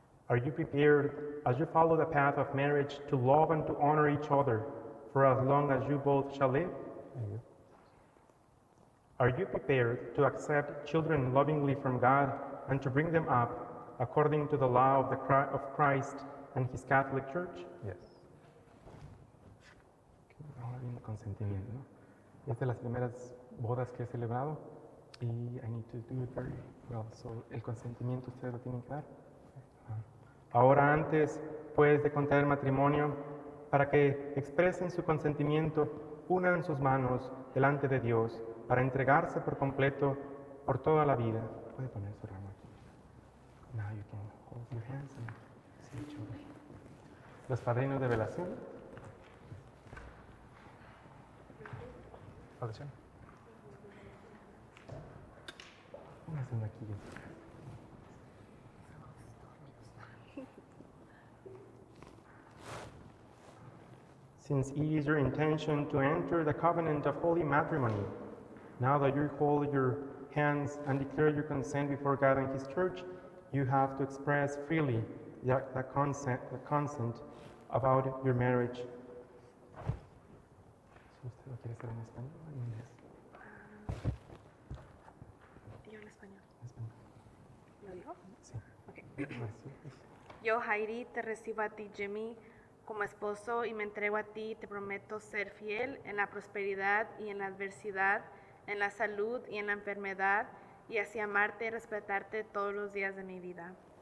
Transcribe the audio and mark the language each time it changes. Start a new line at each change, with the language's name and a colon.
English: Are you prepared, as you follow the path of marriage, to love and to honor each other for as long as you both shall live? Are you prepared to accept children lovingly from God and to bring them up according to the law of Christ and His Catholic Church? Yes.
Spanish: Ahora viene el consentimiento, ¿no? Es de las primeras bodas que he celebrado y
English: I need to do it very well.
Spanish: So, el consentimiento ustedes lo tienen que dar. Ahora antes, pues, de contraer matrimonio, para que expresen su consentimiento, unan sus manos delante de Dios para entregarse por completo por toda la vida. Puede poner su ramo aquí.
English: Now you can hold your hands and see each other.
Spanish: Los padrinos de velación. Audición. Pónganse aquí.
English: Since it is your intention to enter the covenant of holy matrimony, now that you hold your hands and declare your consent before God and His Church, you have to express freely the consent about your marriage.
Spanish: ¿Usted lo quiere hacer en español o en inglés? Yo en español. ¿En español? ¿Lo digo? Sí.
English: Okay.
Spanish: Yo, Heidi, te recibo a ti, Jimmy, como esposo y me entrego a ti y te prometo ser fiel en la prosperidad y en la adversidad, en la salud y en la enfermedad, y así amarte y respetarte todos los días de mi vida.